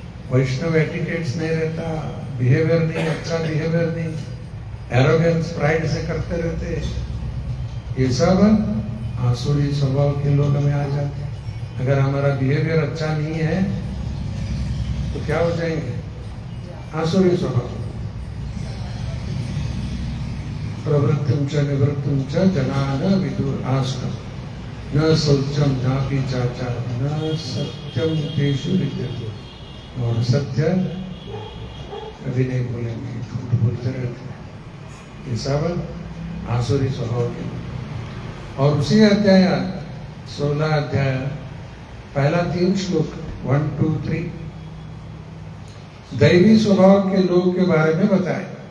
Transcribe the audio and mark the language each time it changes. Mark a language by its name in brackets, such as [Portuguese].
[Hindi] वैष्णव etiquettes नहीं रहता, behaviour नहीं, अच्छा बिहेवियर नहीं, एरोगेंस प्राइड से करते रहते। ये सब आसुरी स्वभाव के लोग में आ जाते हैं। अगर हमारा बिहेवियर अच्छा नहीं है तो क्या हो जाएंगे? आसुरी स्वभाव। [Sanskrit] प्रवृत्तिं च निवृत्तिं च जना न विदुर आसुर, न शौचम नापि चाचार, न सत्यम तेषु विद्यते। [Hindi] और सत्य कभी नहीं बोलेंगे, झूठ बोलते रहते हैं। ये सब आसुरी स्वभाव के। और उसी अध्याय 16 अध्याय पहला 3 श्लोक 1, 2, 3 दैवी स्वभाव के लोगों के बारे में बताए।